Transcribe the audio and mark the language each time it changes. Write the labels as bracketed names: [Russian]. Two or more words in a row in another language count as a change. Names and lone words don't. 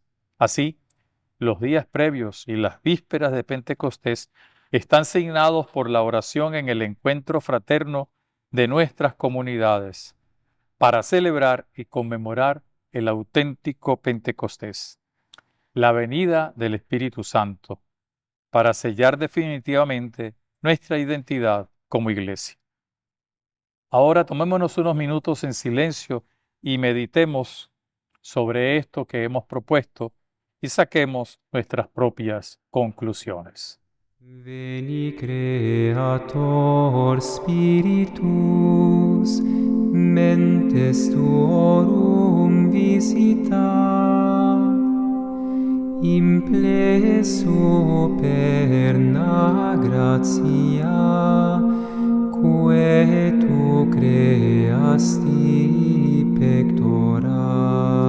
[Spanish] Así, los días previos y las vísperas de Pentecostés están signados por la oración en el encuentro fraterno de nuestras comunidades para celebrar y conmemorar el auténtico Pentecostés, la venida del Espíritu Santo, para sellar definitivamente nuestra identidad como iglesia. Ahora tomémonos unos minutos en silencio y meditemos sobre esto que hemos propuesto y saquemos nuestras propias conclusiones. [Latin] Veni Creator Spiritus, mentes tuorum visita, impleso perna gratia, quae tu creasti pectora.